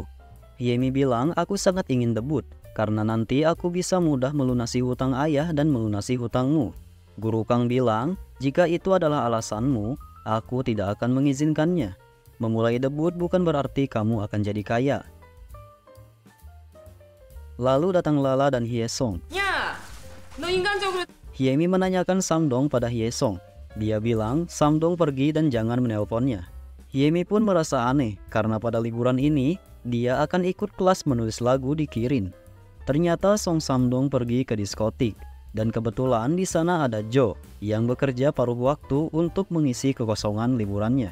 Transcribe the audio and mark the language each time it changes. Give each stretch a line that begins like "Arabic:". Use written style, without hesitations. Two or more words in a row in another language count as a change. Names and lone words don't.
Indonesian: Hyemi bilang, aku sangat ingin debut, karena nanti aku bisa mudah melunasi hutang ayah dan melunasi hutangmu. Guru Kang bilang, jika itu adalah alasanmu, aku tidak akan mengizinkannya. Memulai debut bukan berarti kamu akan jadi kaya. Lalu datang Lala dan Hyesong.
Korean: 야, 너 인간적으로
Indonesian: Hyemi menanyakan Samdong pada Hyesong. Dia bilang Samdong pergi dan jangan menelponnya. Hyemi pun merasa aneh karena pada liburan ini dia akan ikut kelas menulis lagu di Kirin. Ternyata Song Samdong pergi ke diskotik. Dan kebetulan di sana ada Jo yang bekerja paruh waktu untuk mengisi kekosongan liburannya.